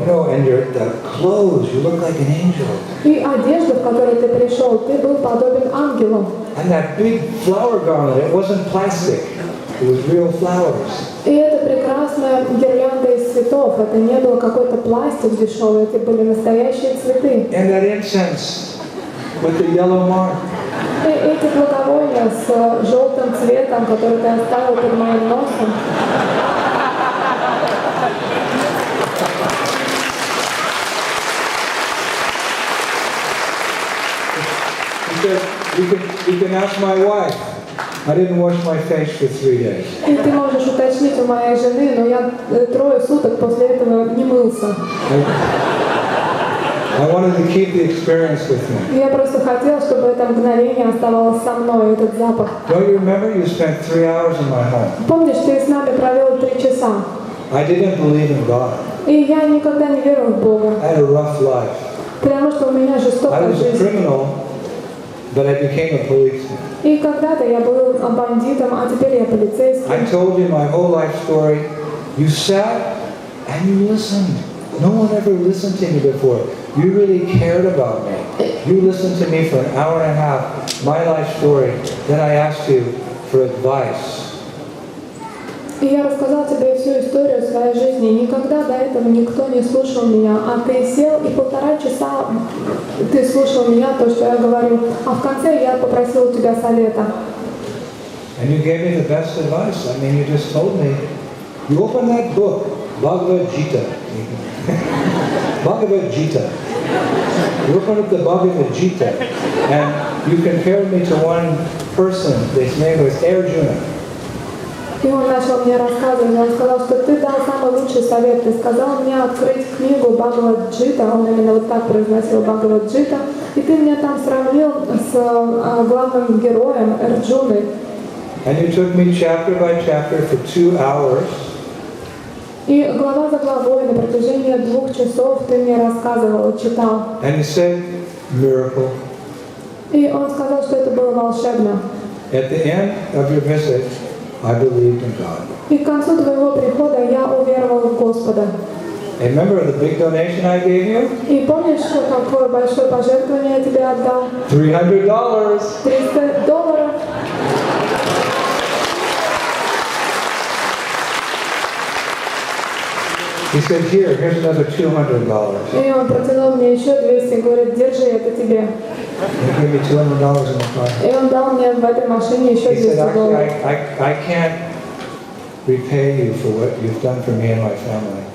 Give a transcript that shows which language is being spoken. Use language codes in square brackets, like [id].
[en] And the clothes, you look like an angel. [ru] И одежда, в которой ты пришел, ты был подобен ангелу. [en] And that big flower garland, it wasn't plastic. It was real flowers. [ru] И это прекрасная гирлянда из цветов. Это не был какой-то пластик дешевый, это были настоящие цветы. [en] And that incense with the yellow mark. [ru] И эти благовония с желтым цветом, который ты оставил под моим носом. [en] He said, you can ask my wife. I didn't wash my face for 3 days. [ru] И ты можешь уточнить у моей жены, но я 3 суток после этого не мылся. [en] I wanted to keep the experience with me. [ru] Я просто хотел, чтобы это мгновение оставалось со мной, этот запах. [en] Don't you remember you spent 3 hours in my home? [ru] Помнишь, ты с нами провел 3 часа? [en] I didn't believe in God. [ru] И я никогда не верил в Бога. [en] I had a rough life. [ru] Потому что у меня [en] I [ru] жестокая [en] was a [ru] жизнь. [en] criminal, but I became a policeman. [ru] И когда-то я был бандитом, а теперь я полицейский. [en] I told you my whole life story. You sat and you listened. No one ever listened to me before. You really cared about me. You listened to me for an hour and a half, my life story. Then I asked you for advice. [ru] И я рассказал тебе всю историю своей жизни. Никогда до этого никто не слушал меня. А ты сел и 1,5 часа ты слушал меня, то, что я говорю. А в конце я попросил у тебя совета. [en] And you gave me the best advice. I mean, you just told me. You opened that book, Bhagavad Gita. Bhagavad Gita. You opened up the Bhagavad Gita. And you compared me to one person. His name was Arjuna. [ru] И он начал мне рассказывать, он сказал, что ты дал самый лучший совет. Ты сказал мне открыть книгу Бхагавад Джита, он именно вот так произносил Бхагавад Джита, и ты меня там сравнил с главным героем Арджуной. [en] And you took me chapter by chapter for 2 hours. [ru] И глава за главой на протяжении 2 часов ты мне рассказывал, читал. [en] And you said, miracle. [ru] И он сказал, что это было волшебно. [en] At the end of your visit, I believed in God. [ru] И к концу твоего прихода я уверовал в Господа. [en] And remember the big donation I gave you? [ru] И помнишь, какое большое пожертвование я тебе отдал? [en] $300. [ru] $300. [en] He said, here's another $200. [ru] И он протянул мне еще 200 и говорит, держи, это тебе. [en] He gave me $200 in the car. [ru] И он дал мне в этой машине еще [en] He said, [ru] $200. [en] actually, I can't repay you for what you've done for me and my family.